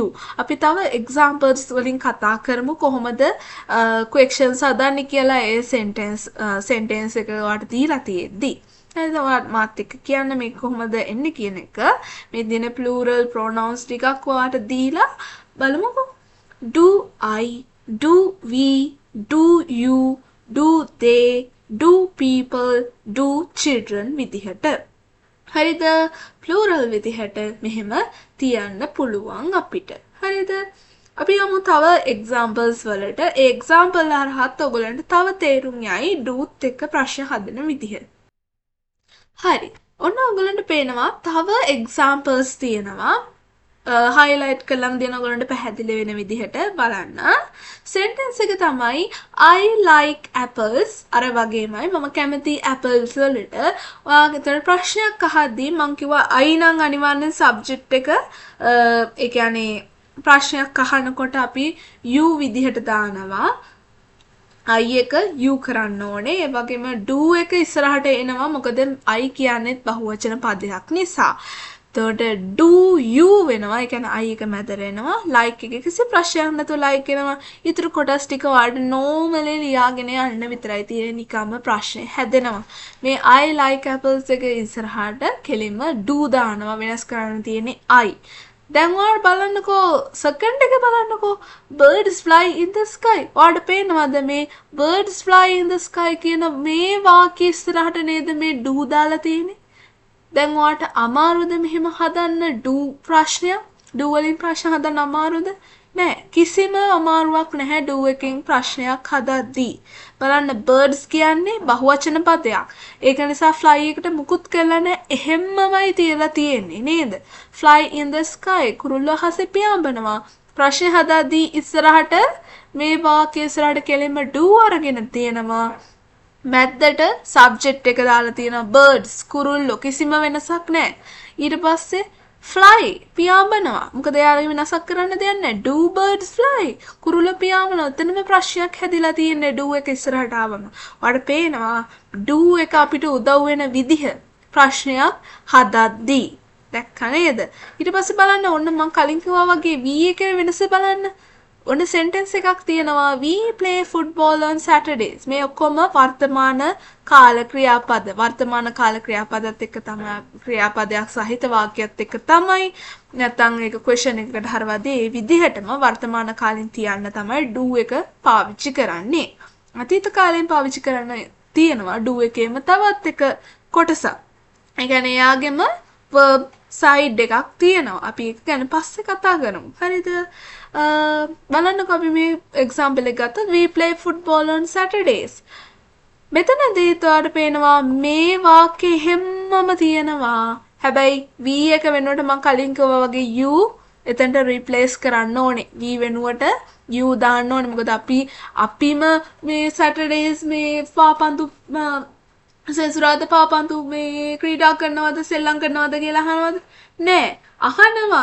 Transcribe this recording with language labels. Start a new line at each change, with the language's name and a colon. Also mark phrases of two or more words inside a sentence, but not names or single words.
Sinhala: අපි තව examples වලින් කතා කරමු කොහොමද questions හදන්නේ කියලා ඒ sentence එක ඔයාට දීලා තියෙද්දි. හරිද? මාත් එක්ක කියන්න මේ කොහොමද එන්නේ කියන එක. මේ දින
English: plural pronouns
Sinhala: ටිකක් ඔයාට දීලා බලමුකෝ.
English: Do I, do we, do you, do they, do people, do children විදිහට.
Sinhala: හරිද? plural විදිහට මෙහෙම තියන්න පුළුවන් අපිට. හරිද? අපි යමු තව examples වලට. ඒ example හරහත් ඔයගලන්ට තව තේරුම් යයි doත් එක්ක ප්‍රශ්න හදන විදිහ. හරි. ඔන්න ඔයගලන්ට පේනවා තව examples තියෙනවා. highlight කරලම දෙන ඔයගලන්ට පැහැදිලි වෙන විදිහට බලන්න.
English: sentence
Sinhala: එක තමයි
English: I like apples.
Sinhala: අර වගේමයි මම කැමති apples වලට. ඔයාගේ ප්‍රශ්නයක් අහද්දී මම කිව්වා I නම් අනිවාර්යෙන් subject එක ඒ කියන්නේ ප්‍රශ්නයක් අහනකොට අපි you විදිහට දානවා. I එක you කරන්න ඕනේ. ඒ වගේම do එක ඉස්සරහට එනවා. මොකද I කියන්නේත් බහුවචන පදයක් නිසා. එතකොට
English: do you
Sinhala: වෙනවා. ඒ කියන්නේ I එක මැදට එනවා. like එක කිසි ප්‍රශ්නයක් නැතුව like වෙනවා. ඊටු කොටස් ටික වලට normally ලියාගෙන යන්න විතරයි තියෙන්නේ. නිකම්ම ප්‍රශ්නේ හැදෙනවා. මේ
English: I like apples
Sinhala: එක ඉස්සරහට කෙලින්ම do දානවා. වෙනස් කරන්න තියෙන්නේ I. දැන් ඔයාලා බලන්නකෝ සෙකන්ඩ් එක බලන්නකෝ
English: birds fly in the sky.
Sinhala: ඔයාලට පේනවද මේ
English: birds fly in the sky
Sinhala: කියන මේ වාක්‍ය ඉස්සරහට නේද මේ do දාලා තියෙන්නේ? දැන් ඔයාලට අමාරුද මෙහෙම හදන්න do ප්‍රශ්නයක්? do වලින් ප්‍රශ්න හදන්න අමාරුද? නෑ. කිසිම අමාරුවක් නැහැ do එකෙන් ප්‍රශ්නයක් හදද්දී. බලන්න birds කියන්නේ බහුවචන පදයක්. ඒක නිසා fly එකට මුකුත් කරලා නැහැ. එහෙම්මමයි තියලා තියෙන්නේ නේද?
English: fly in the sky
Sinhala: කුරුල්ල අහසේ පියාඹනවා. ප්‍රශ්න හදද්දී ඉස්සරහට මේ වාක්‍ය ඉස්සරහට කෙලින්ම do අරගෙන තියෙනවා. මැද්දට subject එක දාලා තියෙනවා birds කුරුල්ලෝ කිසිම වෙනසක් නැහැ. ඊට පස්සේ fly පියාඹනවා. මොකද එයාලා වෙනසක් කරන්න දෙයක් නැහැ.
English: do birds fly
Sinhala: කුරුල්ල පියාඹනවා. එතනම ප්‍රශ්නයක් හැදිලා තියෙන්නේ do එක ඉස්සරහට ආවම. ඔයාලට පේනවා do එක අපිට උදව් වෙන විදිහ ප්‍රශ්නයක් හදද්දී. දැක්ක නේද? ඊට පස්සේ බලන්න ඔන්න මම කලින් කිව්වා වගේ we එකේ වෙනස බලන්න. ඔන්න sentence එකක් තියෙනවා
English: we play football on Saturdays.
Sinhala: මේ ඔක්කොම වර්තමාන කාල ක්‍රියාපද. වර්තමාන කාල ක්‍රියාපදත් එක්ක තමයි ක්‍රියාපදයක් සහිත වාක්‍යයත් එක්ක තමයි නැත්නම් ඒක question එකකට හරවදී ඒ විදිහටම වර්තමාන කාලෙන් තියන්න තමයි do එක පාවිච්චි කරන්නේ. අතීත කාලෙන් පාවිච්චි කරන්න තියෙනවා do එකේම තවත් එක කොටසක්. ඒ කියන්නේ යාගෙම
English: verb side
Sinhala: එකක් තියෙනවා. අපි ඒක ගැන පස්සේ කතා කරමු. හරිද? බලන්නකෝ අපි මේ example එක ගත්තොත්
English: we play football on Saturdays.
Sinhala: මෙතනදී ඔයාලට පේනවා මේ වාක්‍යෙ හැමම තියෙනවා. හැබැයි we එක වෙනුවට මම කලින් කිව්වා වගේ you එතනට replace කරන්න ඕනේ. we වෙනුවට you දාන්න ඕනේ. මොකද අපිම මේ Saturdays මේ පාපන්දු සෙන්සුරාදා පාපන්දු මේ ක්‍රීඩා කරනවද සෙල්ලම් කරනවද කියලා අහනවද? නෑ. අහනවා.